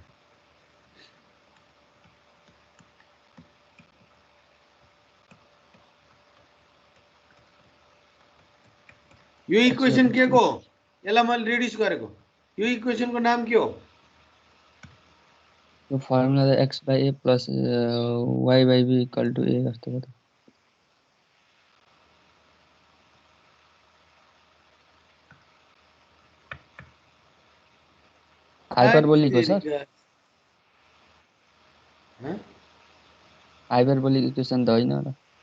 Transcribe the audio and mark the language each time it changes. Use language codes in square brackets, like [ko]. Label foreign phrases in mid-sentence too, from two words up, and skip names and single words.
[ne] यो इक्वेसन के को हो? यसलाई मैले रिड्युस गरेको। यो इक्वेसन को नाम के हो? यो फर्मुला त x/a + y/b = a जस्तो हो त। हाइपरबोलिक हो सर? [en] hyperbolic equation [ne] त होइन होला?